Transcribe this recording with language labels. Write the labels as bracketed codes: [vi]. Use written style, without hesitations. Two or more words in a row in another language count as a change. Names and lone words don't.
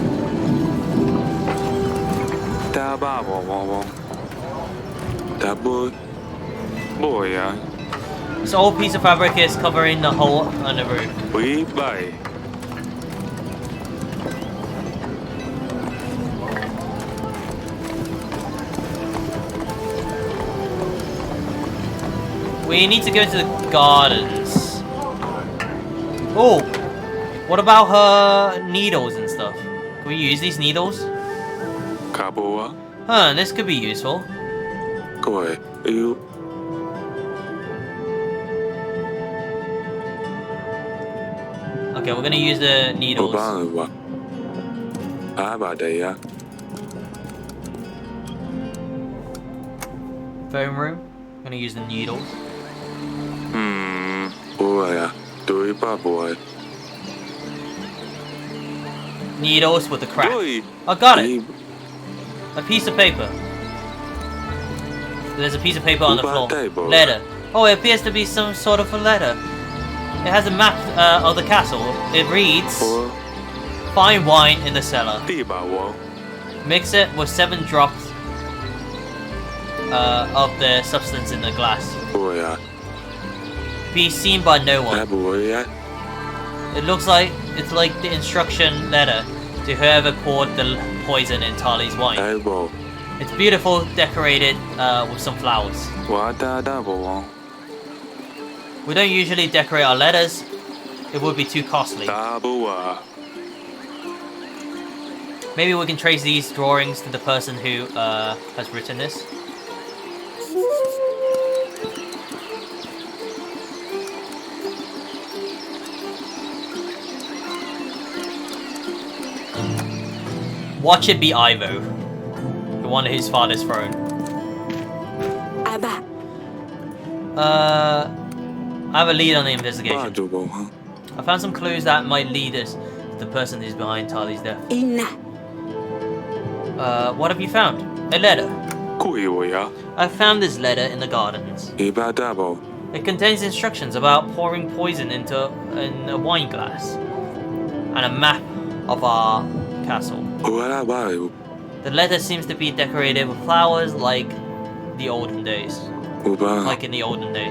[en] ဒါပါဘောဘောဘောဒါဘောဘောရ This old piece of fabric is covering the hole on the roof. ဝေးပိုင် We need to go to the gardens. Oh, what about her needles and stuff? Can we use these needles? ကာဘောဝ Huh, this could be useful. ကိုယ်အယူ Okay, we're gonna use the ဘော needles. ပါဝါအားပါတယ်ရ Foam room. Gonna use the needles. ဘောရဒိုရပါဘော Needles with the crack. ဒို I got it. A piece of paper. There's a piece of paper on the floor. Letter. Oh, it appears to be some sort of a letter. It has a map of the castle. It reads, ဘော "Find wine in the cellar. တိပါဝါ Mix it with 7 drops of the substance in the glass. ဘောရ Be seen by no ဒါ one." ဘောရ It looks like it's like the instruction letter to whoever poured the poison in Tali's အဲ wine. ဘော It's beautiful, decorated with some flowers. ဝါတာဒါဘောဝါ We don't usually decorate our letters. It would be too costly. ဒါဘောဝါ Maybe we can trace these drawings to the person who has written this. Watch it be Ivo, the one at his father's throne. Aba. I have a lead on the ပါ investigation. ကြဘောဟာ I found some clues that might lead us to the person who's behind Tali's death. Ina. What have you found? A letter. ကိုရဝရ I found this letter in the gardens. ဒီပါတာဘော It contains instructions about pouring poison into in a wine glass and a map of our castle. ဘောရပါရ The letter seems to be decorated with flowers like the olden days. ဘောပါ Like in the olden days.